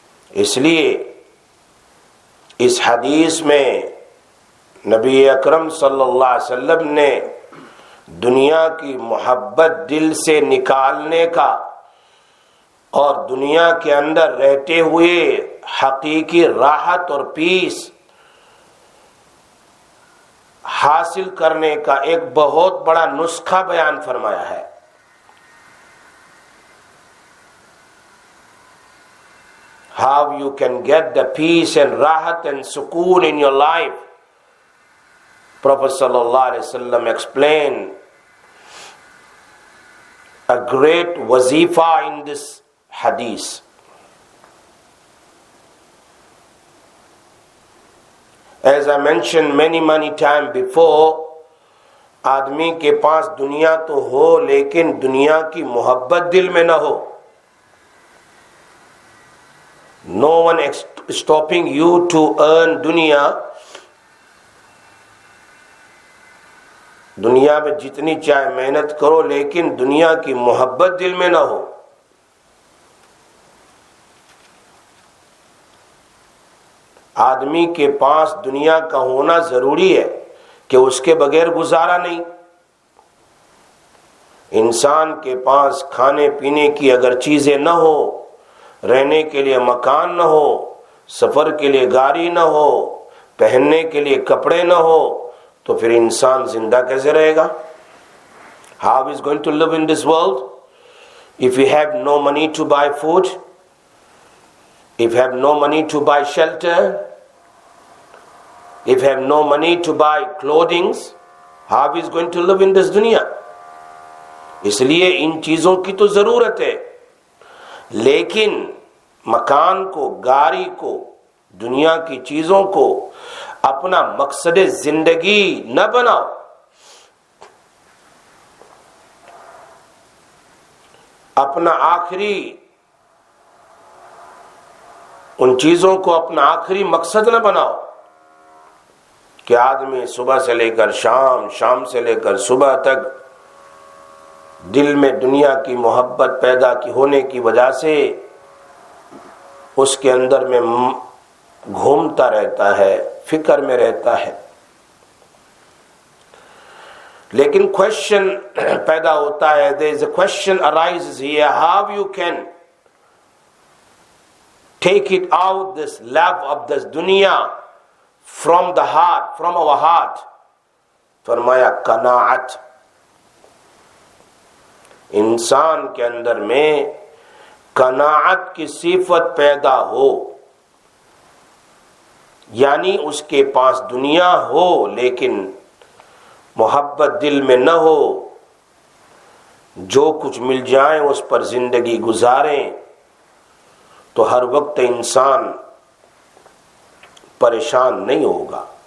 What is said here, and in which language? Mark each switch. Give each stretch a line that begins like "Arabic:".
Urdu: اس لیے اس حدیث میں نبی اکرم صلی اللہ علیہ وسلم نے دنیا کی محبت دل سے نکالنے کا اور دنیا کے اندر رہتے ہوئے حقیقی راحت اور پیس حاصل کرنے کا ایک بہت بڑا نسخہ بیان فرمایا ہے.
English: How you can get the peace and
Urdu: rahat and sukoon
English: in your life. Prophet sallallahu alaihi wasallam explained a great wazifa in this hadith. As I mentioned many times before,
Urdu: آدمی کے پاس دنیا تو ہو لیکن دنیا کی محبت دل میں نہ ہو.
English: No one stopping you to earn dunya.
Urdu: دنیا میں جتنی چاہے محنت کرو لیکن دنیا کی محبت دل میں نہ ہو. آدمی کے پاس دنیا کا ہونا ضروری ہے کہ اس کے بغیر گزارا نہیں. انسان کے پاس کھانے پینے کی اگر چیزیں نہ ہو، رہنے کے لیے مکان نہ ہو، سفر کے لیے گاڑی نہ ہو، پہننے کے لیے کپڑے نہ ہو، تو پھر انسان زندہ کیسے رہے گا؟
English: How is going to live in this world if you have no money to buy food, if you have no money to buy shelter, if you have no money to buy clothing? How is going to live in this dunya?
Urdu: اس لیے ان چیزوں کی تو ضرورت ہے، لیکن مکان کو، گاڑی کو، دنیا کی چیزوں کو اپنا مقصد زندگی نہ بناؤ. اپنا آخری ان چیزوں کو اپنا آخری مقصد نہ بناؤ کہ آدمی صبح سے لے کر شام، شام سے لے کر صبح تک دل میں دنیا کی محبت پیدا کی ہونے کی وجہ سے اس کے اندر میں گھومتا رہتا ہے، فکر میں رہتا ہے. لیکن کوشچن پیدا ہوتا ہے,
English: there is a question arises here, how you can take it out, this love of this dunya from the heart, from our heart.
Urdu: فرمایا قناعت, انسان کے اندر میں قناعت کی صفت پیدا ہو, یعنی اس کے پاس دنیا ہو لیکن محبت دل میں نہ ہو, جو کچھ مل جائیں اس پر زندگی گزاریں, تو ہر وقت انسان پریشان نہیں ہوگا.